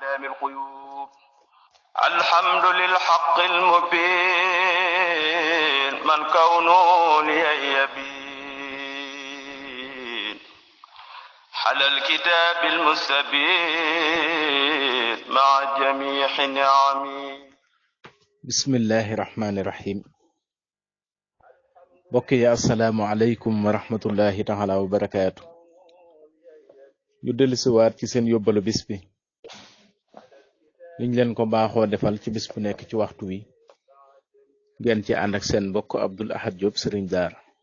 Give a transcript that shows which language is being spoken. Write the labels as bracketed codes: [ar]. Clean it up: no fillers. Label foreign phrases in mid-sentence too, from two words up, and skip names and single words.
[ar] علام الغيوب الحمد للحق المبين من كونه لي يبين على الكتاب المستبين مع جميع نعمه. بسم الله الرحمن الرحيم. [wo] mbokk yi [ar] السلام عليكم ورحمة الله تعالى وبركاته. [wo] ñu dellusiwaat ci seen yóbbalu bis bi liñ leen ko baaxoo defal ci bis bu nekk ci waxtu wi ngeen ci ànd ak seen mbokk Abdoul Ahad Diop Serigne Daara.